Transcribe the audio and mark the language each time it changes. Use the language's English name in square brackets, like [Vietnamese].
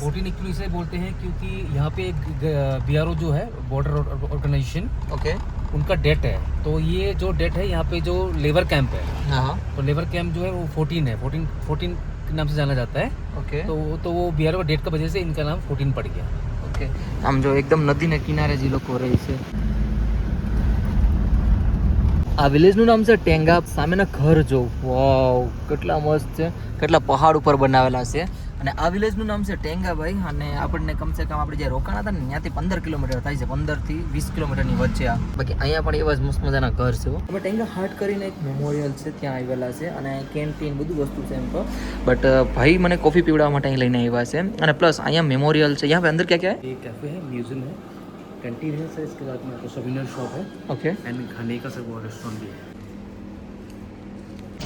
[Hindi] 14 actually इसे बोलते हैं क्योंकि यहाँ पे बीआरओ जो है बॉर्डर ऑर्गेनाइजेशन ओके उनका डेट है तो ये जो डेट है यहाँ पे जो लेबर कैंप है हाँ तो लेबर कैंप जो है वो 14 है 14 के नाम से जाना जाता है ओके तो वो बीआरओ डेट का वजह से इनका नाम 14 पड़ गया [Gujarati] ओके આમ જો એકદમ નદીના કિનારે જે લોકો રહે છે આ વિલેજનું નામ છે ટેંગા સામેના ઘર જો વાવ કેટલા મસ્ત છે કેટલા પહાડ ઉપર બનાવેલા છે અને આ વિલેજનું નામ છે ટેંગા ભાઈ. અને આપણને કમસે કમ આપણે જે રોકાણા હતા ને ત્યાંથી 15 કિલોમીટર થાય છે, 15 થી 20 કિલોમીટરની વચ્ચે આ. બાકી અહીંયા પણ એવા જ મસ્ત મજાના ઘર છે. હવે ટેંગા હાટ કરીને એક મેમોરિયલ છે, ત્યાં આવેલા છે અને કેન્ટીન બધું વસ્તુ છે એમ તો. બટ ભાઈ મને કોફી પીવડાવવા માટે અહીં લઈને આવ્યા છે. અને પ્લસ અહીંયા મેમોરિयल છે. [Hindi] यहाँ पे अंदर क्या क्या है? ये कैफे है, म्यूजियम है, कैंटीन है सर, इसके बाद में आपको सोविनियर शॉप है ओके. एंड खाने का सब वो रेस्टोरेंट भी है.